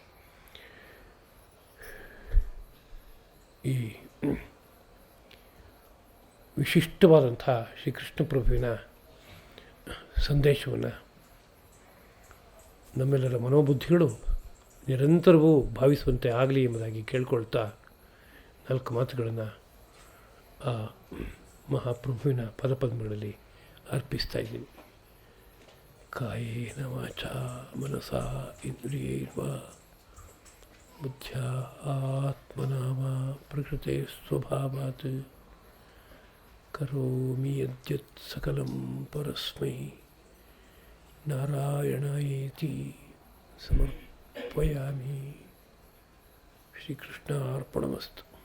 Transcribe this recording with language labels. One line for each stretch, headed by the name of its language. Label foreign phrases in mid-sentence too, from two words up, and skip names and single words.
Kannada: ಈ ವಿಶಿಷ್ಟವಾದಂಥ ಶ್ರೀಕೃಷ್ಣ ಪ್ರಭುವಿನ ಸಂದೇಶವನ್ನು ನಮ್ಮೆಲ್ಲರ ಮನೋಬುದ್ಧಿಗಳು ನಿರಂತರವೂ ಭಾವಿಸುವಂತೆ ಆಗಲಿ ಎಂಬುದಾಗಿ ಕೇಳ್ಕೊಳ್ತಾ 4 ಮಾತುಗಳನ್ನು ಆ ಮಹಾಪ್ರಭುವಿನ ಪದಪದ್ಮಗಳಲ್ಲಿ ಅರ್ಪಿಸ್ತಾ ಇದ್ದೀನಿ.
Sanskrit: ಕಾಯೇನ ವಾಚಾ ಮನಸಾ ಇಂದ್ರಿಯೈರ್ವಾ ಬುದ್ಧ್ಯಾ ಆತ್ಮನಾ ವಾ ಪ್ರಕೃತೆ ಸ್ವಭಾವಾತ್ ಕರೋಮಿ ಯದ್ಯತ್ ಸಕಲಂ ಪರಸ್ಮೈ ನಾರಾಯಣಾಯೇತಿ ಸಮರ್ಪಯಾಮಿ. ಶ್ರೀಕೃಷ್ಣಾರ್ಪಣಮಸ್ತು.